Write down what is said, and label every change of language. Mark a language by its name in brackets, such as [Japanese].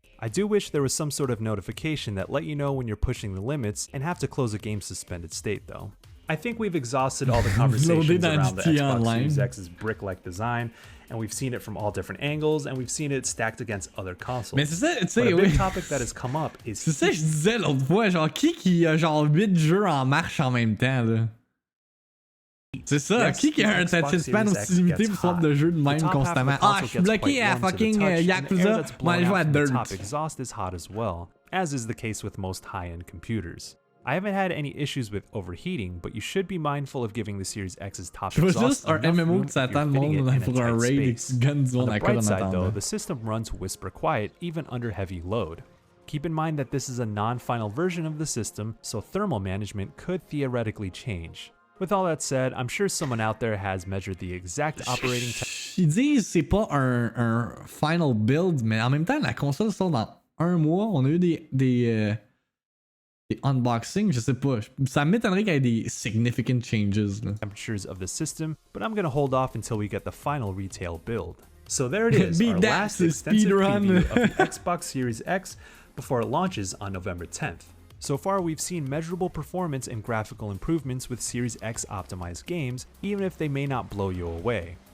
[English] I do wish there was some sort of notification that let you know when you're pushing the limits and have to close a game's suspended state though. I think we've exhausted all the conversations around the Xbox Series X's brick-like design, and we've seen it from all different angles, and we've seen it stacked against other consoles. [French] Mais c'est ça, tu sais, [English] But a big topic that has come up is... [French] C'est ça que je disais l'autre fois, genre qui a genre 8 jeux en marche en même temps, là? C'est ça, qui a un attention span aussi limité pour sorte de jeux de même constamment? Ah, je suis bloqué à fucking Yakuza, moi je joue à Dirt. [English] The top exhaust is hot as well, as is the case with most high-end computers. I haven't had any issues with overheating, but you should be mindful of giving the Series X's top exhaust enough room if you're fitting it in a tight space. On the bright side though, the system runs whisper quiet even under heavy load. Keep in mind that this is a non-final version of the system, so thermal management could theoretically change. With all that said, I'm sure someone out there has measured the exact operating time. [French] Ils disent c'est pas un final build, mais en même temps la console sort dans un mois. On a eu des unboxings, je sais pas. Ça m'étonnerait qu'il y ait des [English] significant changes. [French] Là. [English] Temperatures of the system, but I'm gonna hold off until we get the final retail build. So there it is, our last extensive preview of the Xbox Series X before it launches on November 10th. So far, we've seen measurable performance and graphical improvements with Series X optimized games, even if they may not blow you away.